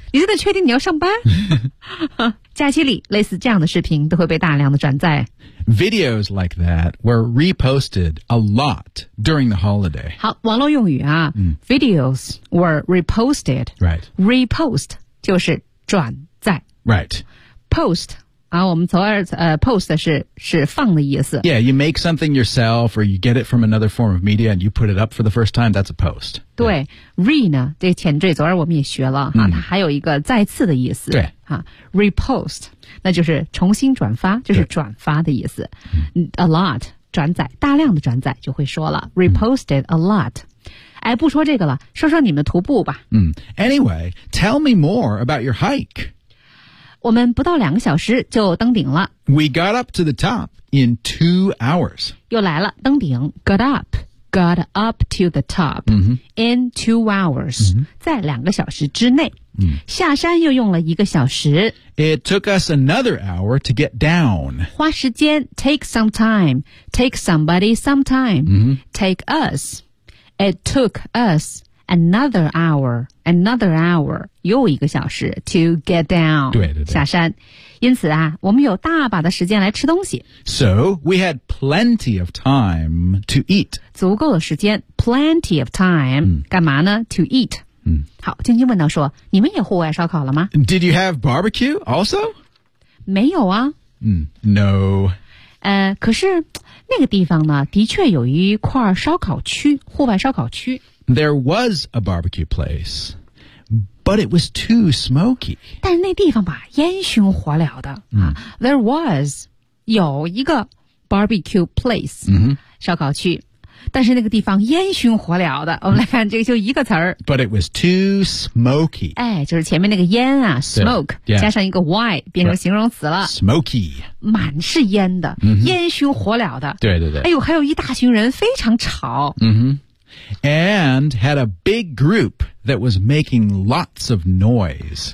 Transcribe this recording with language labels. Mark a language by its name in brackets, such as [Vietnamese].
[Chinese] 你真的确定你要上班假期里类似这样的视频都会被大量的转载 [English] videos like that were reposted a lot during the holiday [Chinese] 好网络用语啊、 [English] videos were reposted right [Chinese] repost 就是转载 [English] right [Chinese] post 啊我们从而post 是放的意思 [English] yeah you make something yourself or you get it from another form of media and you put it up for the first time that's a post [Chinese] 对、re 呢这前缀昨儿我们也学了、它还有一个再次的意思对 Repost, 那就是重新转发就是转发的意思。 A lot, 转载大量的转载就会说了 [English] reposted a lot. [Chinese] 哎不说这个了说说你们的徒步吧。 [English] Anyway, tell me more about your hike. [Chinese] 我们不到两个小时就登顶了。 [English] We got up to the top in 2 hours. [Chinese] 又来了登顶 [English] got up to the top、 in 2 hours、 [Chinese] 在两个小时之内、下山又用了一个小时 [English] It took us another hour to get down 花时间 take some time take somebody some time、take us It took us another hour [Chinese] 又一个小时 [English] to get down [Chinese] 对对对下山因此啊我们有大把的时间来吃东西 [English] So we had plenty of time to eat [Chinese] 足够的时间 [English] plenty of time、 [Chinese] 干嘛呢 [English] to eat、 [Chinese] 好晶晶问到说你们也户外烧烤了吗 [English] Did you have barbecue also? [Chinese] 没有啊、 [English] No [Chinese] 可是那个地方呢的确有一块烧烤区户外烧烤区 [English] There was a barbecue placeBut it was too smoky. [Chinese] 但是那地方吧烟熏火燎的、 [English] There was [Chinese] 有一个 barbecue place、烧烤区但是那个地方烟熏火燎的我们来看这个就一个词儿 [English] But it was too smoky. [Chinese] 哎就是前面那个烟啊 smoke、 [English] yeah. [Chinese] 加上一个 y 变成形容词了、 [English] right. Smoky [Chinese] 满是烟的、烟熏火燎的对对对哎呦还有一大群人非常吵、 [English] And had a big groupThat was making lots of noise.